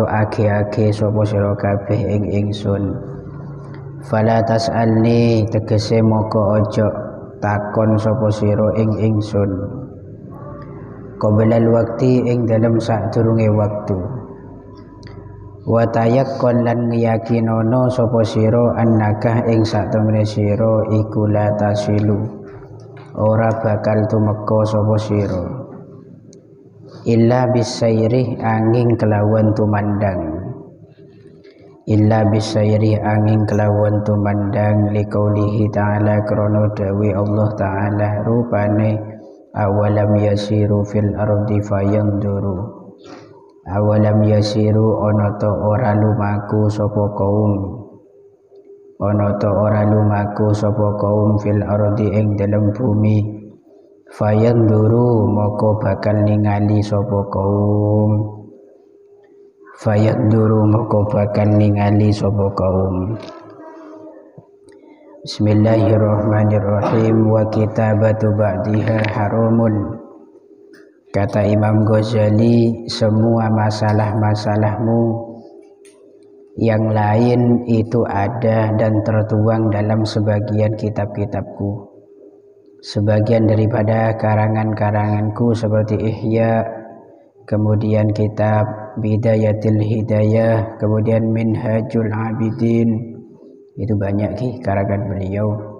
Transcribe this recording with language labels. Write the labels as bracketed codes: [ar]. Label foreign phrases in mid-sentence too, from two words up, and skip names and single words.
[jv] age-age sapa sira kabeh ing ingsun, [ar] fala tas'alni [jv] tegese moko ojo takon sapa sira ing ingsun, [ar] qoblal waqti [jv] ing dalem sadurunge waktu, [ar] wa tayaqqan [jv] lan ngiyakinono sapa sira annaka ing satemene sira iku [ar] la tasilu [jv] ora bakal tumeka sapa sira, [ar] illa bisairih [jv] angin kelawan tumandang, [ar] illa bisairi [jv] angin kelawan tumandang [ar] liqaulihi ta'ala [jv] krono dawi [ar] Allah ta'ala [jv] rupane [ar] awalam yasiru fil ardi fayanduru awalam yasiru [jv] ana ta ora lumaku sapa kaum ana ta ora lumaku sapa kaum [ar] fil ardi [jv] ing dalem bumi fayanduru moko bakal ningali sapa kaum fayanduru moko bakal ningali sapa kaum. [ar] Bismillahirrahmanirrahim. Wa kitabatu ba'diha haramun. [id] Kata Imam Ghazali, semua masalah-masalahmu yang lain itu ada dan tertuang dalam sebagian kitab-kitabku, sebagian daripada karangan-karanganku seperti Ihya, kemudian kitab Bidayatil Hidayah, kemudian Minhajul Abidin, itu banyak karangan beliau.